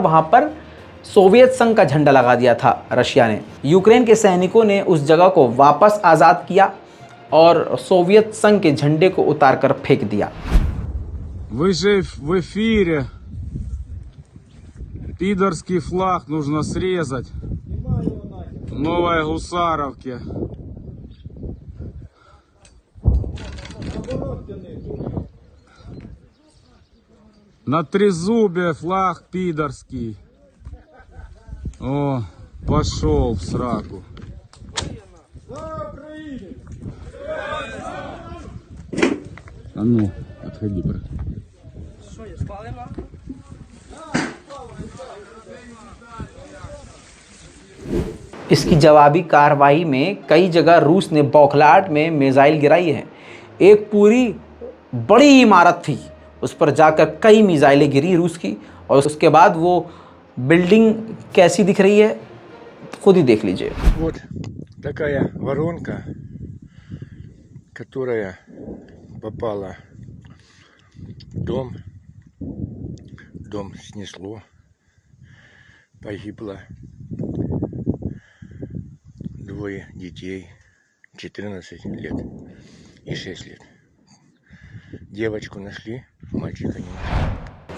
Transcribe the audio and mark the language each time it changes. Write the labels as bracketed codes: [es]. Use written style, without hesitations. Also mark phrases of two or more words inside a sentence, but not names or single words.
[hi] वहां पर सोवियत संघ का झंडा लगा दिया था रशिया ने। यूक्रेन के सैनिकों ने उस जगह को वापस आज़ाद किया और सोवियत संघ के झंडे को उतारकर फेंक दिया। [ru] Вы в эфире. Пидорский флаг нужно срезать. В Новой Гусаровке. На трезубе флаг пидорский. О, пошел в сраку. А ну, отходи, брат. [hi] इसकी जवाबी कार्रवाई में कई जगह रूस ने बौखलाहट में मिसाइल गिराई है। एक पूरी बड़ी इमारत थी, उस पर जाकर कई मिसाइलें गिरी रूस की, और उसके बाद वो बिल्डिंग कैसी दिख रही है खुद ही देख लीजिए। [ru] Вот такая воронка, которая попала в дом. Дом снесло, погибло двое детей, 14 лет и 6 лет. Девочку нашли, мальчика не нашли.